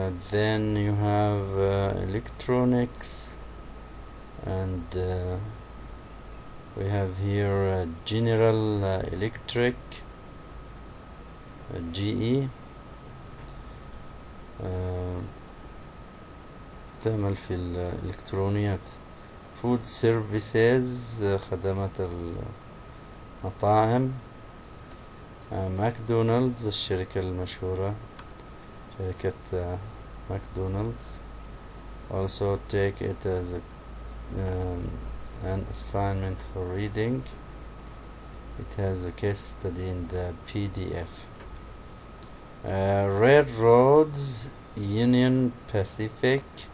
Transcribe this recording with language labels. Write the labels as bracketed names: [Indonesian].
[English] Then you have electronics, and we have here General Electric, GE, [Arabic] تعمل في الإلكترونيات. [English] food services [Arabic] خدمات المطاعم. ماكدونالدز الشركة المشهورة، شركة ماكدونالدز. [English] also take it as an assignment for reading. It has a case study in the PDF. Railroads, Union Pacific.